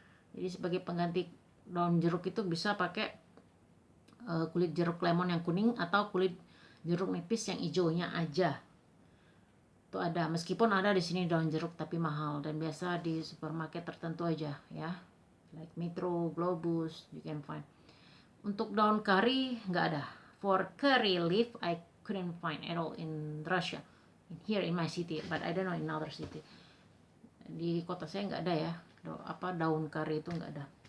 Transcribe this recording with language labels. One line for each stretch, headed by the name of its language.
Indonesian: Jadi sebagai pengganti daun jeruk itu bisa pakai kulit jeruk lemon yang kuning atau kulit jeruk nipis yang hijaunya aja. Itu ada, meskipun ada di sini daun jeruk tapi mahal dan biasa di supermarket tertentu aja ya,
English: like Metro, Globus, you can find.
Indonesian: Untuk daun kari nggak ada.
English: For curry leaf I couldn't find at all in Russia, here in my city, but I don't know in other city.
Indonesian: Di kota saya nggak ada ya, daun kari itu nggak ada.